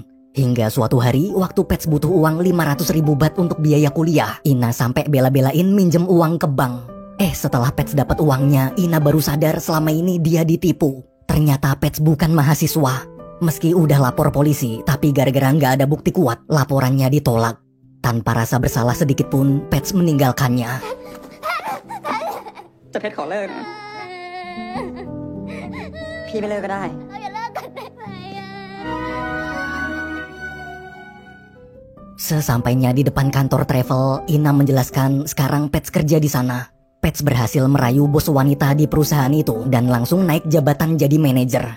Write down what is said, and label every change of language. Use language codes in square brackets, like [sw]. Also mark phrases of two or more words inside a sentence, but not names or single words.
[id] Hingga suatu hari, waktu Pets butuh uang 500.000 baht untuk biaya kuliah, Ina sampai bela-belain minjem uang ke bank. Setelah Pets dapat uangnya, Ina baru sadar selama ini dia ditipu. Ternyata Pets bukan mahasiswa. Meski udah lapor polisi, tapi gara-gara nggak ada bukti kuat, laporannya ditolak. Tanpa rasa bersalah sedikit pun, Pets meninggalkannya. [th] จะเพชรขอเลิกนะ พี่ไม่เลิกก็ได้ อย่าเลิกกันได้ไหมอะ [id] Sesampainya di depan kantor travel, Ina menjelaskan sekarang Pets kerja di sana. Pets berhasil merayu bos wanita di perusahaan itu dan langsung naik jabatan jadi manajer.